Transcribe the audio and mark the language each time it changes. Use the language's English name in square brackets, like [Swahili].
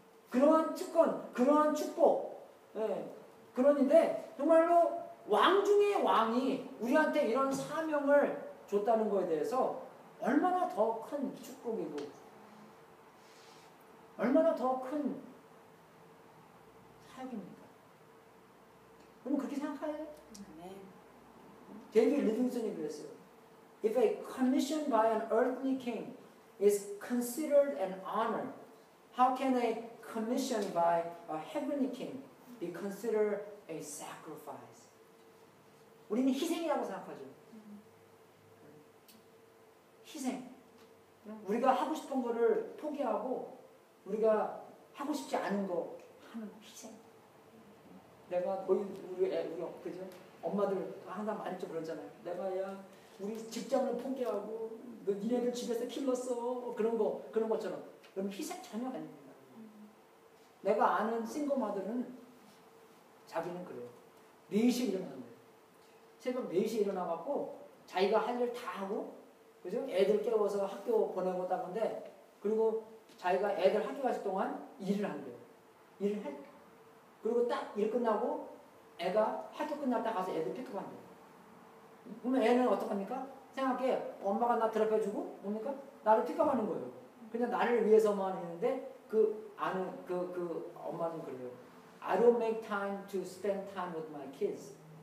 [Korean] 그러한 특권, 그러한 축복, 네. 그런데 정말로 왕 중의 왕이 우리한테 이런 사명을 줬다는 거에 대해서 얼마나 더 큰 축복이고 얼마나 더 큰 사역입니까? 그럼 그렇게 생각해야 돼요? 네. 데이비드 리빙스턴이 그랬어요. [English] If a commission by an earthly king is considered an honor, how can a commission by a heavenly king be considered a sacrifice? [Korean] 우리는 희생이라고 생각하죠. 희생. 우리가 하고 싶은 거를 포기하고 우리가 하고 싶지 않은 거 하는 희생. 내가 우리 그죠? 엄마들 항상 많이 좀 그러잖아요. 내가 우리 직장을 포기하고 너 니네들 집에서 길렀어 그런 것처럼. 그럼 희생 전혀 아닙니다. 내가 아는 싱글마들은 자기는 그래요. 4시에 일어나는데 새벽 4시에 일어나갖고 자기가 할 일 다 하고 그죠? 애들 깨워서 학교 보내고 따건데 그리고 자기가 애들 학교 가실 동안 일을 한대요. 일을 해. 그리고 딱 일 끝나고 애가 학교 끝날 때 가서 애들 픽업한대요. 그러면 애는 어떡합니까? 생각해. 엄마가 나 드랍해주고 뭡니까? 나를 픽업하는 거예요. 그냥 나를 위해서만 했는데 그 엄마는 그래요. [English] I don't make time to spend time with my kids.